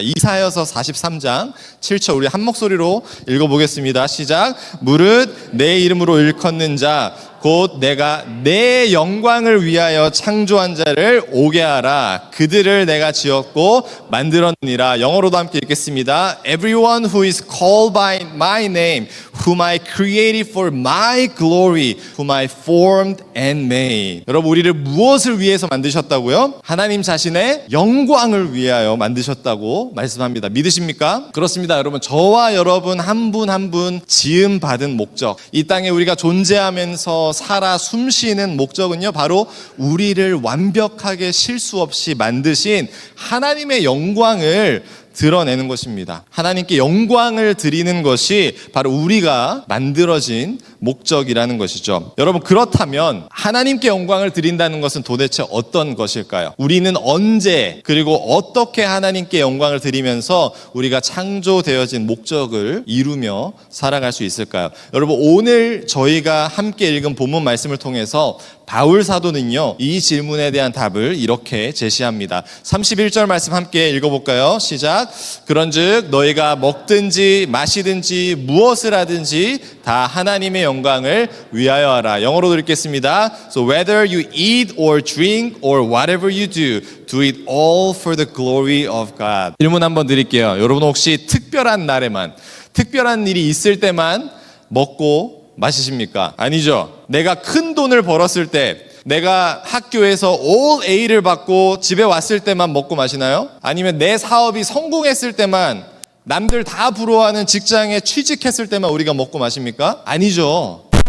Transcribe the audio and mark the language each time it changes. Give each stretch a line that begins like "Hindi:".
Korean: 이사야서 43장 7절 우리 한 목소리로 읽어보겠습니다. 시작. 무릇 내 이름으로 일컫는 자 곧 내가 내 영광을 위하여 창조한 자를 오게 하라. 그들을 내가 지었고 만들었느니라. 영어로도 함께 읽겠습니다.
English: Everyone who is called by my name, whom I created for my glory, whom I formed and made.
Korean: 여러분, 우리를 무엇을 위해서 만드셨다고요? 하나님 자신의 영광을 위하여 만드셨다고 말씀합니다. 믿으십니까? 그렇습니다. 여러분, 저와 여러분 한 분 한 분 지음 받은 목적, 이 땅에 우리가 존재하면서 살아 숨쉬는 목적은요, 바로 우리를 완벽하게 실수 없이 만드신 하나님의 영광을 드러내는 것입니다. 하나님께 영광을 드리는 것이 바로 우리가 만들어진 목적이라는 것이죠. 여러분, 그렇다면 하나님께 영광을 드린다는 것은 도대체 어떤 것일까요? 우리는 언제 그리고 어떻게 하나님께 영광을 드리면서 우리가 창조되어진 목적을 이루며 살아갈 수 있을까요? 여러분, 오늘 저희가 함께 읽은 본문 말씀을 통해서 바울 사도는요, 이 질문에 대한 답을 이렇게 제시합니다. 31절 말씀 함께 읽어볼까요? 시작. 그런즉 너희가 먹든지 마시든지 무엇을 하든지 다 하나님의 영광을 위하여 하라. 영어로 읽겠습니다.
English: So whether you eat or drink or whatever you do, do it all for the glory of God.
Korean: 질문 한번 드릴게요. 여러분, 혹시 특별한 날에만, 특별한 일이 있을 때만 먹고 마시십니까? 아니죠. 내가 큰 돈을 벌었을 때, 내가 학교에서 all A를 받고 집에 왔을 때만 먹고 마시나요? 아니면 내 사업이 성공했을 때만, 남들 다 부러워하는 직장에 취직했을 때만 우리가 먹고 마십니까? 아니죠.